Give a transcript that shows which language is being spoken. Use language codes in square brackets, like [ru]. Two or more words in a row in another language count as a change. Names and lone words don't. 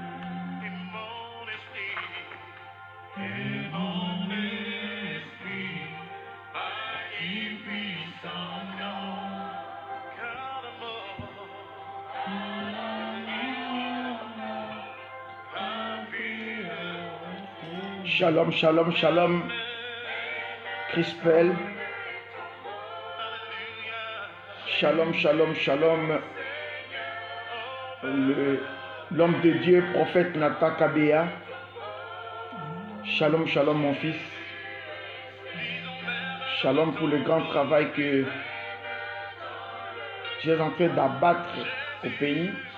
[fr] Et mon esprit magnifie son nom. Car le mort a pu le [he] שלום, שלום, שלום. Crispel. שלום, שלום, שלום. [fr] L'homme de Dieu, prophète Nathan Kabea. [he] שלום, שלום [fr] mon fils. Shalom pour le grand travail que tu es en train d'abattre au pays.